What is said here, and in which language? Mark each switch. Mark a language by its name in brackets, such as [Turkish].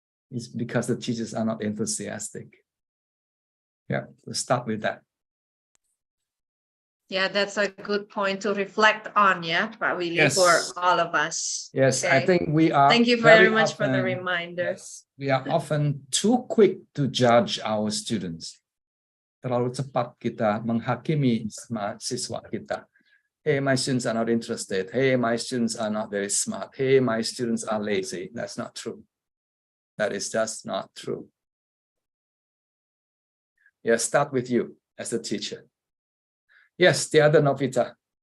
[English] It's because the teachers are not enthusiastic. Yeah, let's start with that. Yeah, that's a good point to reflect on, yeah, Pak Willy, for all of us. Yes, okay. I think we are. Thank you very much for the reminder. Yes, we are often too quick to judge our students. [Indonesian] Terlalu cepat kita menghakimi siswa kita. [English] Hey, my students are not interested. Hey, my students are not very smart. Hey, my students are lazy. That's not true. That is just not true. Yeah, start with you as a teacher. Yes, the other Novita.